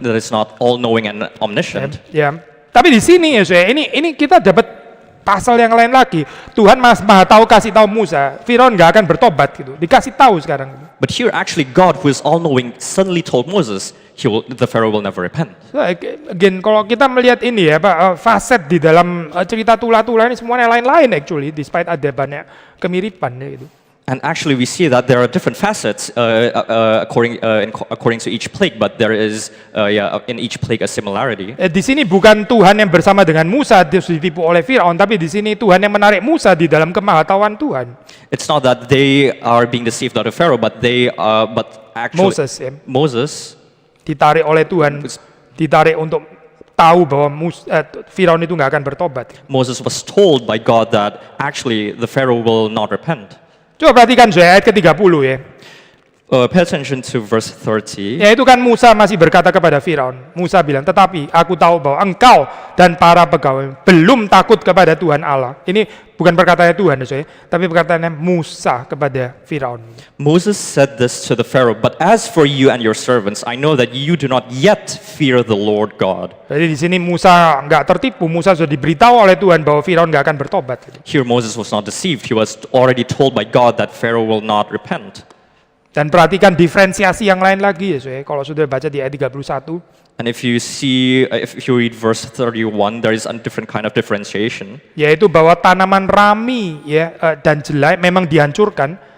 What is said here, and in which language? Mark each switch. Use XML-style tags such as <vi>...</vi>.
<en>that is not all knowing and omniscient. Ya.</en> <id>Tapi di sini ya, saya ini kita dapat pasal yang lain lagi. Tuhan maha tahu kasih tahu Musa, Firaun nggak akan bertobat gitu. Dikasih tahu sekarang.</id> <en>But here actually God who is all knowing suddenly told Moses the Pharaoh will never repent.</en> <id>So, again, kalau kita melihat ini ya, faset di dalam cerita Tula-Tula ini semuanya lain-lain actually, despite ada banyak kemiripan ya gitu.</id> <en>And actually, we see that there are different facets according to each plague, but there is in each plague a similarity.</en> <id>Di sini bukan Tuhan yang bersama dengan Musa ditipu oleh Firaun, tapi di sini Tuhan yang menarik Musa di dalam kemahatauan Tuhan.</id> <en>It's not that they are being deceived out of Pharaoh, but actually Moses</en> <id>ditarik oleh Tuhan, ditarik untuk tahu bahwa Firaun itu nggak akan bertobat.</id> <en>Moses was told by God that actually the Pharaoh will not repent.</en> <id>Coba perhatikan ayat ke-30 ya.</id> <en>Pay attention to verse 30.</en> <id>Ya itu kan Musa masih berkata kepada Firaun. Musa bilang, tetapi aku tahu bahwa engkau dan para pegawai belum takut kepada Tuhan Allah. Ini bukan perkataannya Tuhan, tapi perkataannya Musa kepada Firaun.</id> <en>Moses said this to the Pharaoh, but as for you and your servants, I know that you do not yet fear the Lord God.</en> <id>Jadi di sini Musa nggak tertipu. Musa sudah diberitahu oleh Tuhan bahwa Firaun nggak akan bertobat.</id> <en>Here Moses was not deceived. He was already told by God that Pharaoh will not repent.</en> <id>Dan perhatikan diferensiasi yang lain lagi ya, kalau sudah baca di ayat 31.</id> <en>And if you read verse 31, there is a different kind of differentiation.</en> <id>Yaitu bahwa tanaman rami ya dan jelai memang dihancurkan.</id>